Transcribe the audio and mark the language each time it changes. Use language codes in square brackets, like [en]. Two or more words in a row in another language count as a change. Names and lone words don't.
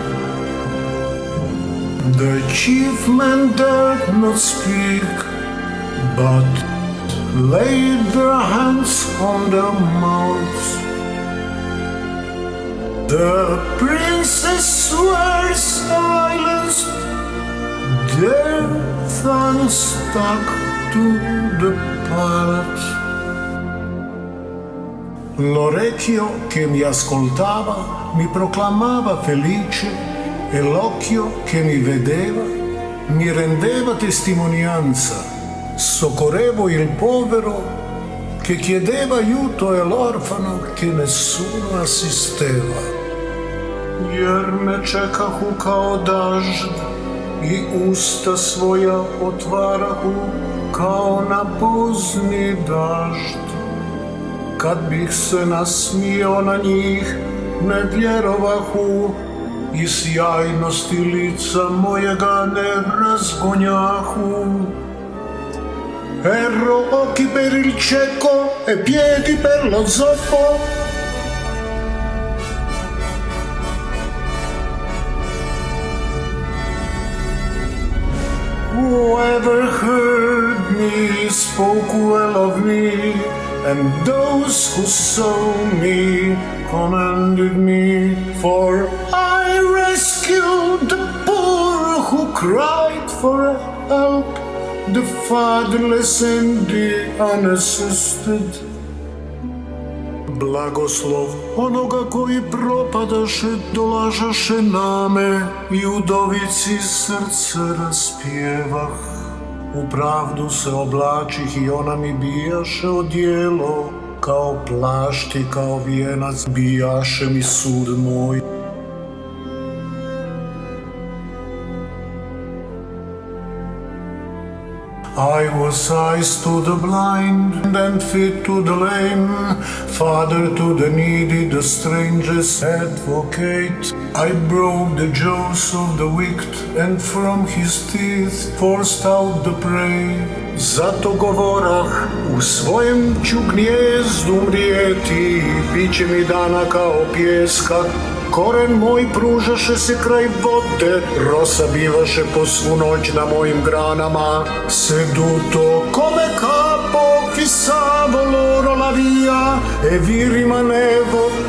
[en] The chief men dared not speak, but laid their hands on their mouths. The princes were silenced, their tongues stuck to the palate. [it] L'orecchio che mi ascoltava mi proclamava felice e l'occhio che mi vedeva mi rendeva testimonianza. Soccorrevo il povero che chiedeva aiuto e l'orfano che nessuno assisteva. [hr] Jer me čekahu kao dažd i usta svoja otvarahu kao na pozni dažd. Kad bih se nasmijao na njih, ne vjerovahu i sjajnosti lica mojega ne razgonjahu. [it] Ero occhi per il cieco e piedi per lo zoppo. [en] Whoever heard me spoke well of me, and those who saw me commended me. For I rescued the poor who cried for help, the fatherless and the unassisted. [hr] Blagoslov onoga koji propadaše dolažaše name i udovici srce raspjevah. U pravdu se oblačih i ona mi bijaše odijelo, kao plašt i kao vijenac bijaše mi sud moj. [en] I was eyes to the blind and feet to the lame, father to the needy, the stranger's advocate. I broke the jaws of the wicked and from his teeth forced out the prey. [hr] Zato govorah, u svojem ću gnjezdu mrijeti, bit će mi dana kao pjeska. Koren moj pružaše se kraj vode, rosa bivaše po svu noć na mojim granama. [it] Seduto come capo fissavo loro la via e vi rimanevo